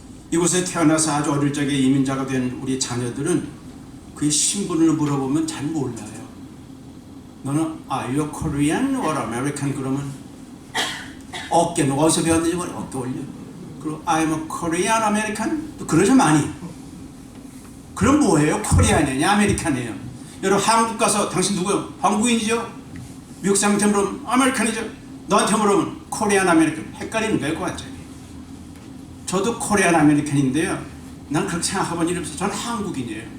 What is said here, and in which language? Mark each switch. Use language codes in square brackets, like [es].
[ko] 이곳에 태어나서 아주 어릴 적에 이민자가 된 우리 자녀들은 그의 신분을 물어보면 잘 몰라요. 너는 [en] Are you Korean or American? [ko] 그러면 어깨는 어디서 배웠는지 모르고 어깨 올려. 그리고 [en] I'm a Korean American? [ko] 또 그러죠 많이. 그럼 뭐예요? 코리안이냐 아메리칸이에요? 여러분 한국 가서 당신 누구요? 한국인이죠? 미국 사람한테 물으면 아메리칸이죠? 너한테 물으면 코리안 아메리칸. 헷갈리는 거예요. 완전히. 저도 코리안 아메리칸인데요, 난 그렇게 생각해본 일이 없어요. 저는 한국인이에요.